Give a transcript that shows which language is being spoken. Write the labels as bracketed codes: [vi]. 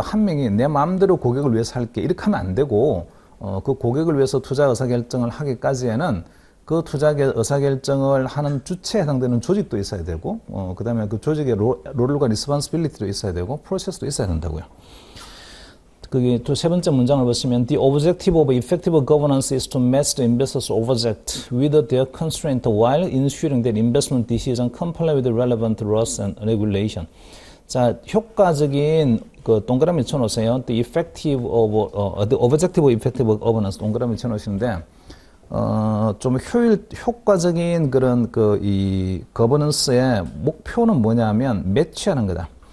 [ko] 한 명이 내 마음대로 고객을 위해서 할게 이렇게 하면 안 되고, 그 고객을 위해서 투자 의사결정을 하기까지에는 그 투자 의사결정을 하는 주체에 해당되는 조직도 있어야 되고, 그 다음에 그 조직의 롤과 리스폰시빌리티도 있어야 되고, 프로세스도 있어야 된다고요. 거기 또 세 번째 문장을 보시면 [en] The objective of effective governance is to match the investors' object with their constraint while ensuring that investment decisions comply with the relevant laws and regulation. [ko] 자, 효과적인 그 동그라미 쳐놓으세요. [en] The effective of the objective of effective governance [ko] 동그라미 쳐놓으시는데 좀 효과적인 그런 이 거버넌스의 목표는 뭐냐면 매치하는 거다.